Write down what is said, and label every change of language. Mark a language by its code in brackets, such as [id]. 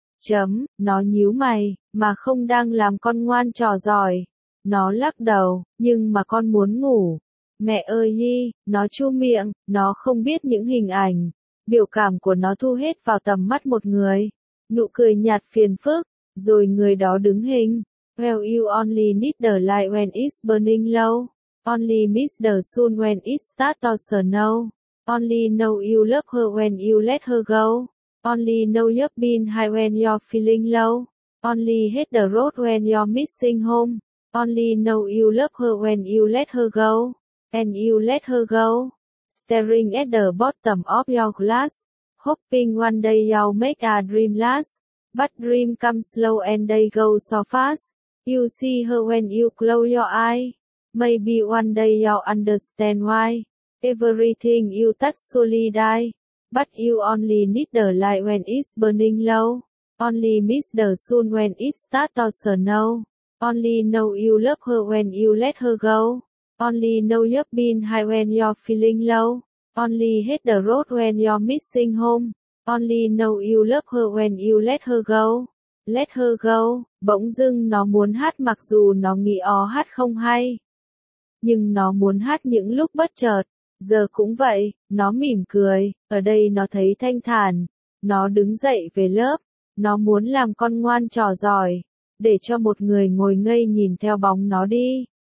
[vi] Chấm, nó nhíu mày, mà không đang làm con ngoan trò giỏi. Nó lắc đầu, nhưng mà con muốn ngủ. Mẹ ơi nhi, nó chu miệng, nó không biết những hình ảnh. Biểu cảm của nó thu hết vào tầm mắt một người. Nụ cười nhạt phiền phức, rồi người đó đứng hình. [en] Well, you only need the light when it's burning low. Only miss the sun when it starts to snow. Only know you love her when you let her go. Only know you've been high when you're feeling low. Only hate the road when you're missing home. Only know you love her when you let her go. And you let her go. Staring at the bottom of your glass. Hoping one day you'll make a dream last. But dream comes slow and they go so fast. You see her when you close your eye. Maybe one day you'll understand why. Everything you touch slowly die. But you only need the light when it's burning low. Only miss the sun when it starts to snow. Only know you love her when you let her go. Only know you've been high when you're feeling low. Only hate the road when you're missing home. Only know you love her when you let her go. Let her go. [vi] Bỗng dưng nó muốn hát mặc dù nó nghĩ ó hát không hay. Nhưng nó muốn hát những lúc bất chợt. Giờ cũng vậy, nó mỉm cười, ở đây nó thấy thanh thản, nó đứng dậy về lớp, nó muốn làm con ngoan trò giỏi, để cho một người ngồi ngây nhìn theo bóng nó đi.